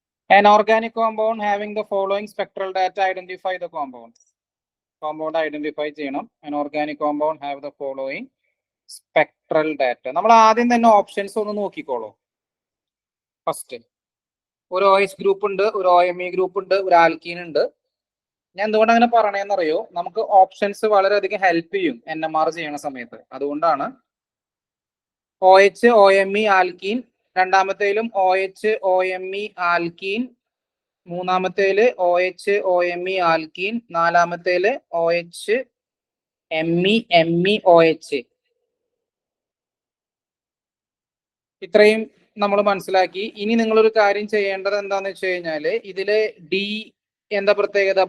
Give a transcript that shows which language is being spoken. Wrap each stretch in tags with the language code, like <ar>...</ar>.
<en>An organic compound having the following spectral data, identify the compound. Compound identify ചെയ്യണം. An organic compound have the following spectral data.</en> <ml>നമ്മൾ ആദ്യം തന്നെ options ഒന്ന് നോക്കിക്കോളൂ. First ഒരു OH group ഉണ്ട്, ഒരു OMe ഗ്രൂപ്പ് ഉണ്ട്, ഒരു ആൽക്കീൻ ഉണ്ട്. ഞാൻ എന്തുകൊണ്ട് അങ്ങനെ പറയണേന്നറിയോ? നമുക്ക് ഓപ്ഷൻസ് വളരെയധികം ഹെൽപ്പ് ചെയ്യും NMR ചെയ്യണ സമയത്ത്. അതുകൊണ്ടാണ് OH OMe alkene, രണ്ടാമത്തേലും OH OMe alkene, മൂന്നാമത്തേല് OH OMe alkene, നാലാമത്തേല് OH Me OH. ഇത്രയും നമ്മൾ മനസ്സിലാക്കി. ഇനി നിങ്ങളൊരു കാര്യം ചെയ്യേണ്ടത് എന്താന്ന് വെച്ച് കഴിഞ്ഞാല്, ഇതില് ഡി എന്താ പ്രത്യേകത?</ml>